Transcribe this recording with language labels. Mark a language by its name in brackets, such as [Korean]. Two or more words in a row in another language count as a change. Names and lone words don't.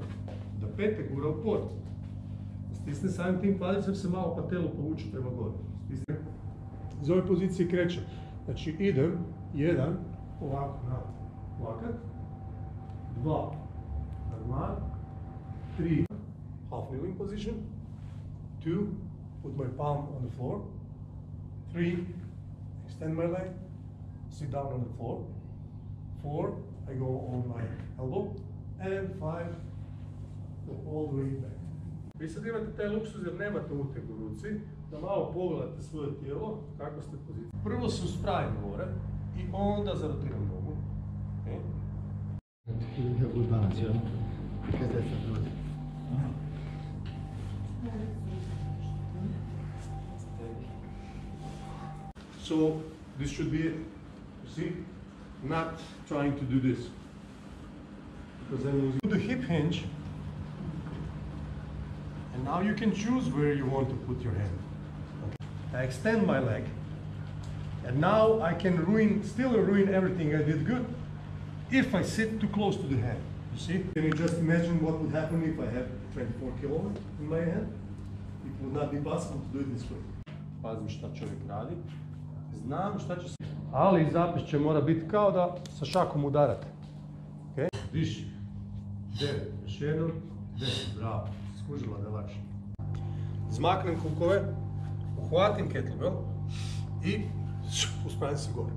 [Bosnian] Da pete gura u pod. Stisne samim tim kvadriceps se malo patelu povuče prema gore. Iz ove pozicije krećem. Znači idem, 1, ovako na lakat, 2, na dlan, 3, [English] half kneeling position, 2, put my palm on the floor, 3, extend my leg, sit down on the floor, 4, I go on my elbow, and 5, go all the way back. [Bosnian] Vi sad imate taj luksuz jer nemate uteg u ruci, da malo pogledate svoje tijelo, kako ste poziciji. Prvo se uspravim gore i onda zarotiram nogu. [English] Okay. You have good balance, yeah? Because that's a good. So this should be it. You see? Not trying to do this. Because then you do the hip hinge. And now you can choose where you want to put your hand. Okay. I extend my leg. And now I can still ruin everything I did good if I sit too close to the hand. You see? Can you just imagine what would happen if I had 24 kg in my hand? It would not be possible to do it this way. [Bosnian] Pazim šta čovjek radi. Znam šta će se... Ali zapis će mora biti kao da sa šakom udarate. Okay? Diši. 9, još jednom, 10, bravo. Skužila da je lakše. Zmaknem kukove, uhvatim kettlebell i uspravim se gore.